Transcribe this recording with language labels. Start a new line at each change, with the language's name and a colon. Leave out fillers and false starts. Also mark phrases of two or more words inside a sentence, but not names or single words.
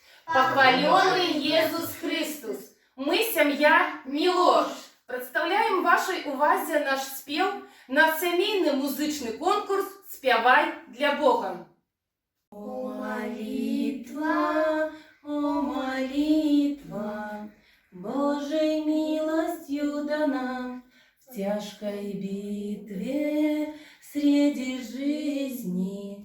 Ukrainian: Похвалений Єсус Христос! Ми, сім'я Мілош, представляємо вашій увазі наш спів на сімейний музичний конкурс «Співай для Бога».
Russian: О, молитва, Божьей милостью дана в тяжкой битве среди жизни.